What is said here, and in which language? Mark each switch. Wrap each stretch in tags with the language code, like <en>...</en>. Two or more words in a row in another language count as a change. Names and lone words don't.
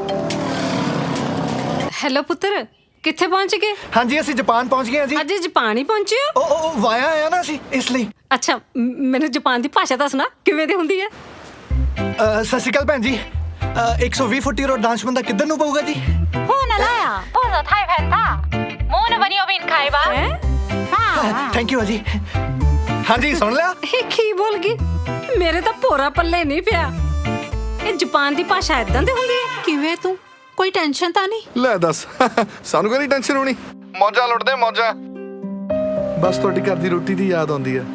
<pa>ਹੈਲੋ ਪੁੱਤਰ, ਕਿੱਥੇ ਪਹੁੰਚ ਗਏ? ਹਾਂਜੀ ਅਸੀਂ ਜਾਪਾਨ ਪਹੁੰਚ ਗਏ ਹਾਂ ਜੀ। ਅੱਜ ਜਾਪਾਨ ਹੀ ਪਹੁੰਚੇ ਹੋ? ਉਹ ਵਾਇਆ ਆਇਆ ਨਾ ਅਸੀਂ ਇਸ ਲਈ। ਅੱਛਾ, ਮੈਨੂੰ ਜਾਪਾਨ ਦੀ ਭਾਸ਼ਾ ਦੱਸਣਾ ਕਿਵੇਂ ਦੀ ਹੁੰਦੀ ਹੈ? ਸਤਿ ਸ਼੍ਰੀ ਅਕਾਲ ਭੈਣ ਜੀ। 120 ਫੁੱਟੀ ਰੋਡ ਡਾਂਸ ਬੰਦਾ ਕਿੱਧਰ ਨੂੰ ਪਊਗਾ ਜੀ? 不能来啊，或者太偏大，冇那么你有病开吧？</pa> <en>thank you</en> <pa>ਜੀ। ਹਾਂਜੀ ਸੁਣ ਲਿਆ? ਇਹ ਕੀ ਬੋਲ ਗਈ? ਮੇਰੇ ਤਾਂ ਭੋਰਾ ਪੱਲੇ ਨਹੀਂ ਪਿਆ। ਇਹ ਜਾਪਾਨ ਦੀ ਭਾਸ਼ਾ ਇਦਾਂ ਦੀ ਹੁੰਦੀ ਹੈ? ਕਿਵੇਂ ਤੂੰ? ਕੋਈ ਟੈਨਸ਼ਨ ਤਾਂ ਨਹੀਂ? ਲੈ ਦੱਸ, ਸਾਨੂੰ ਕੋਈ ਟੈਨਸ਼ਨ ਹੋਣੀ। ਮੌਜਾਂ ਲੁੱਟਦੇ ਮੌਜਾਂ। ਬਸ ਤੁਹਾਡੀ ਘਰ ਦੀ ਰੋਟੀ ਦੀ ਯਾਦ ਆਉਂਦੀ ਹੈ।</pa>